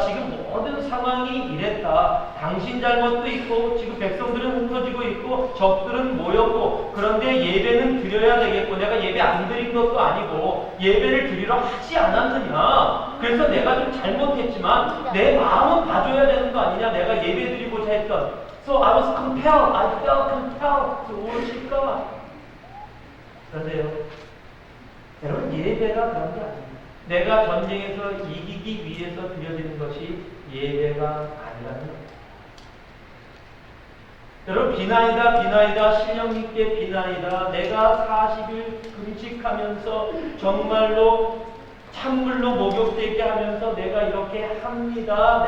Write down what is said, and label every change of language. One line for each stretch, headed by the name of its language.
Korean: 지금 모든 상황이 이랬다. 당신 잘못도 있고 지금 백성들은 흩어지고 있고 적들은 모였고, 그런데 예배는 드려야 되겠고, 내가 예배 안 드린 것도 아니고 예배를 드리러 하지 않았느냐. 그래서 내가 좀 잘못했지만 내 마음은 봐줘야 되는 거 아니냐. 내가 예배 드리고자 했던.
English: So I was compelled. I felt compelled to worship God.
Korean: 그런데요, 여러분, 예배가 그런 게 아닙니다. 내가 전쟁에서 이기기 위해서 드려지는 것이 예배가 아니라는 겁니다. 여러분, 비나이다, 신령 있게 비나이다. 내가 40일 금식하면서 정말로 찬물로 목욕되게 하면서 내가 이렇게 합니다.